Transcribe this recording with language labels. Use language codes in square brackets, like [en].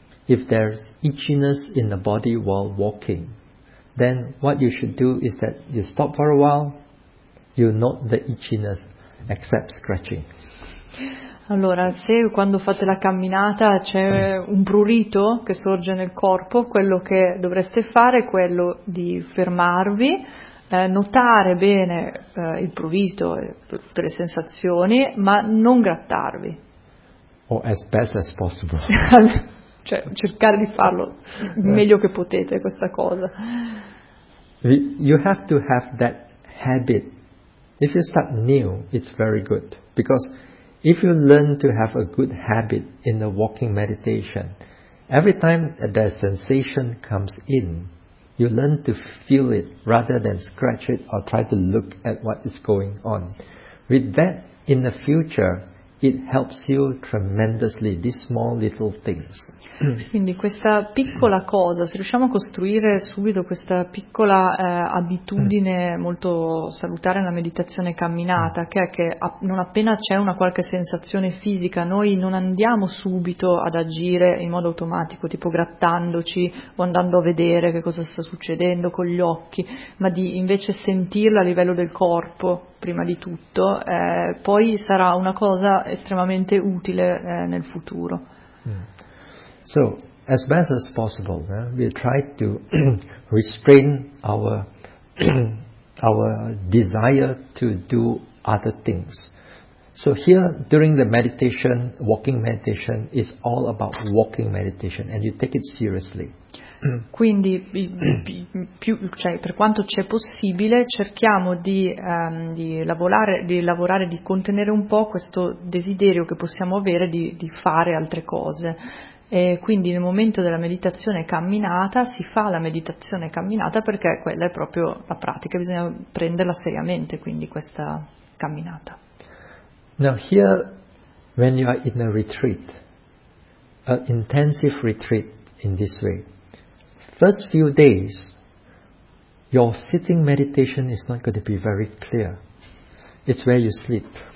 [en] If there's itchiness in the body while walking, then what you should do is that you stop for a while, you note the itchiness, except scratching. [it] Allora, se quando fate la camminata c'è un prurito che sorge nel corpo, quello che dovreste fare è quello di fermarvi, notare bene il prurito e tutte le sensazioni, ma non grattarvi. [en] Or as best as possible. [it] Cioè, cercare di farlo il meglio che potete, questa cosa. [en] You have to have that habit. If you start new, it's very good. Because if you learn to have a good habit in the walking meditation, every time that sensation comes in, you learn to feel it rather than scratch it or try to look at what is going on. With that, in the future, it helps you tremendously, these small little things. [it] Quindi questa piccola cosa, se riusciamo a costruire subito questa piccola abitudine molto salutare nella meditazione camminata, che è che non appena c'è una qualche sensazione fisica, noi non andiamo subito ad agire in modo automatico, tipo grattandoci o andando a vedere che cosa sta succedendo con gli occhi, ma di invece sentirla a livello del corpo prima di tutto, poi sarà una cosa estremamente utile nel futuro. [en] So, as best as possible, we try to restrain our our desire to do other things. So here, during the meditation, walking meditation is all about walking meditation, and you take it seriously. [it] Quindi, per quanto c'è possibile, cerchiamo di lavorare, di contenere un po' questo desiderio che possiamo avere di fare altre cose. E quindi nel momento della meditazione camminata si fa la meditazione camminata perché quella è proprio la pratica, bisogna prenderla seriamente, quindi questa camminata. [en] Now here, when you are in a retreat, an intensive retreat in this way, first few days your sitting meditation is not going to be very clear. It's where you sleep.